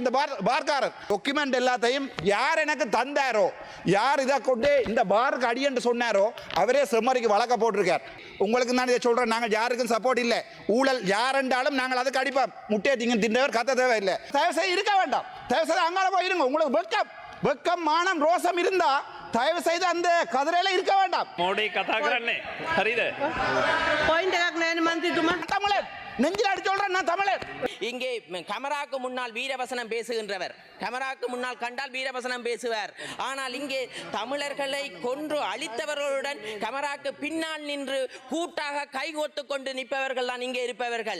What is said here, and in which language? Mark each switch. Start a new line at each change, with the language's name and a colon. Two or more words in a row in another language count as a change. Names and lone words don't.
Tamil: இந்த பார்க்காரர் டாக்குமெண்ட் எல்லாத்தையும் யார் எனக்கு தந்தாரோ, யார் இதை கொண்டு இந்த பாருக்கு அடி என்று சொன்னாரோ அவரே செம்மறிக்கு வழக்க போட்டிருக்கார். உங்களுக்கு நான் இதை சொல்றேன், நாங்கள் யாருக்கும் சப்போர்ட் இல்லை. ஊழல் யார் என்றாலும் நாங்கள் அதுக்கு அடிப்போம். முட்டையை தின்னவர் கத்த தேவையில்லை. தயவுசெய்து இருக்க வேண்டாம். தயவுசெய்து அங்கால போயிருங்க. உங்களுக்கு வெக்கம் மானம் ரோசம் இருந்தா தயவு செய்து அந்த கதிரையில இருக்க வேண்டாம்.
Sinhala: මෝඩ කතා කරන්නේ හරිද? பாயிண்ட் එකක් නෑනේ මන්ත්‍රීතුමා.
Tamil: தமிழர் நெஞ்சில் அடிச்சு சொல்றேன், நான் தமிழர். இங்கே கேமராக்கு முன்னால் வீரவசனம் பேசுகின்றவர், கேமராக்கு முன்னால் கண்டால் வீரவசனம் பேசுவார். ஆனால் இங்கே தமிழர்களை கொன்று அழித்தவர்களுடன் கேமராக்கு பின்னால் நின்று கூட்டாக கைகோத்து கொண்டு நிற்பவர்கள் தான் இங்கே இருப்பவர்கள்.